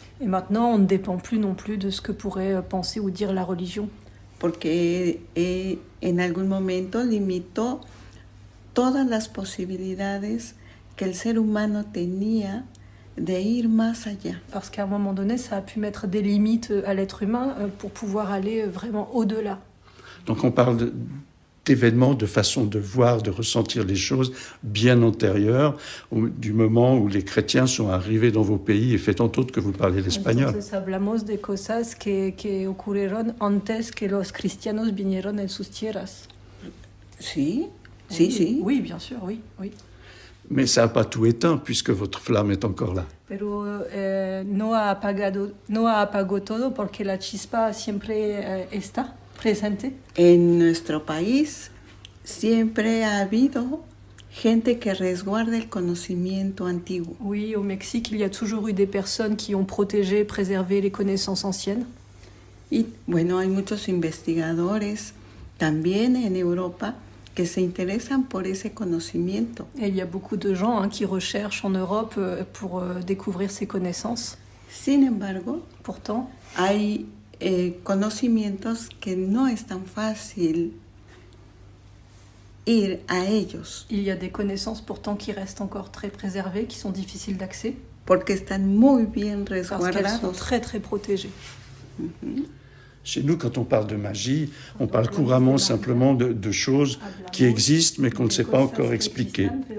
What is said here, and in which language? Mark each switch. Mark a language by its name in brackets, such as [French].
[French] Et maintenant, on ne dépend plus non plus de ce que pourrait penser ou dire la religion. [Spanish] porque en algún momento limitó todas las posibilidades que el ser humano tenía de ir más allá. [French] Parce qu'à un moment donné, ça a pu mettre des limites à l'être humain pour pouvoir aller vraiment au-delà. Donc on parle d'événements, de façon de voir, de ressentir les choses bien antérieures du moment où les chrétiens sont arrivés dans vos pays et fait entre autres que vous parlez l'espagnol. [Spanish] Entonces hablamos de cosas que ocurrieron antes que los cristianos vinieron en sus tierras. Sí, sí, sí. [French] Oui, bien sûr, oui, oui. Mais ça n'a pas tout éteint puisque votre flamme est encore là. [Spanish] Pero no ha apagado todo porque la chispa siempre está presente. En nuestro país siempre ha habido gente que resguarda el conocimiento antiguo. [French] Oui, au Mexique, il y a toujours eu des personnes qui ont protégé, préservé les connaissances anciennes. [Spanish] Y bueno, hay muchos investigadores también en Europa que se interesan por ese conocimiento. [French] Et il y a beaucoup de gens qui recherchent en Europe pour découvrir ces connaissances. [Spanish] Sin embargo, [French] Pourtant, [Spanish] hay conocimientos que no es tan fácil ir a ellos [French] il y a des connaissances pourtant qui restent encore très préservées, qui sont difficiles d'accès, [Spanish] porque están muy bien [French] parce qu'elles sont [Spanish] resguardados. [French] très très protégées. Chez nous, quand on parle de magie, on parle couramment simplement de choses qui existent mais qu'on ne sait pas encore expliquer.